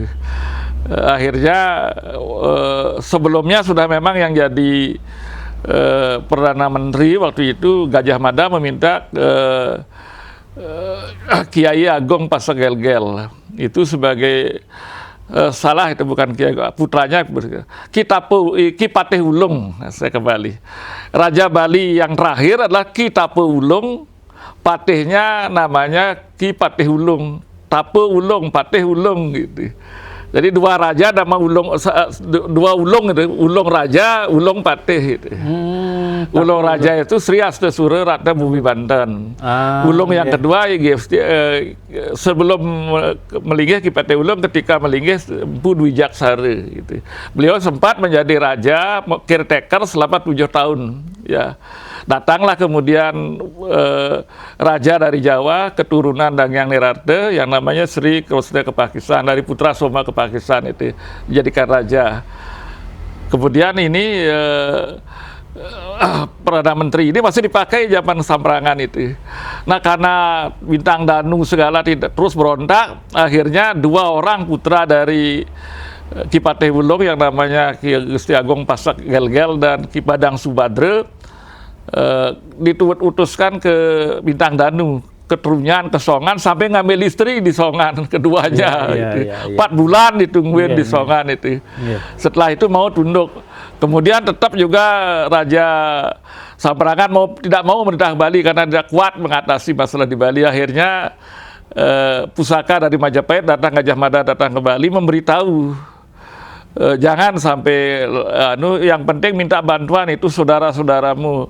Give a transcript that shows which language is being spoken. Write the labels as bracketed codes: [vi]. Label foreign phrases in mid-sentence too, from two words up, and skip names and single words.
[id] Akhirnya sebelumnya sudah memang yang jadi Perdana Menteri waktu itu Gajah Mada meminta Kiai Agong Pasegelgel itu sebagai salah itu bukan Kiai putranya Ki Patih Ulung. Saya kembali Raja Bali yang terakhir adalah Ki Tape Ulung, patihnya namanya Ki Patih Ulung, Tape Ulung, Patih Ulung gitu. Jadi dua raja nama Ulung, dua Ulung itu, Ulung Raja, Ulung Patih gitu. Ulung Raja itu Sri Astasura Ratna Bumi Banten. Ulung yang kedua sebelum melinggih Ki Patih Ulung ketika melinggih Empu Dwi Jaksara gitu. Beliau sempat menjadi raja caretaker selama 7 tahun ya. Datanglah kemudian raja dari Jawa keturunan Dangyang Nirarte yang namanya Sri Kresna Kepakisan dari putra Soma Kepakisan itu dijadikan raja. Kemudian ini Perdana Menteri ini masih dipakai zaman Samprangan itu. Nah karena Bintang Danu segala tidak terus berontak, akhirnya 2 orang putra dari Ki Patih Ulung yang namanya Ki Gusti Agong Pasegelgel dan Ki Badang Subadra diutuskan ke Bintang Danu, ke Trunyan, ke Songan, sampai ngambil istri di Songan keduanya. 4 bulan ditungguin di Songan itu. Setelah itu mau tunduk. Kemudian tetap juga Raja Samprangan tidak mau memerintah Bali karena tidak kuat mengatasi masalah di Bali. Akhirnya pusaka dari Majapahit datang, Gajah Mada datang ke Bali memberitahu jangan sampai yang penting minta bantuan itu saudara-saudaramu.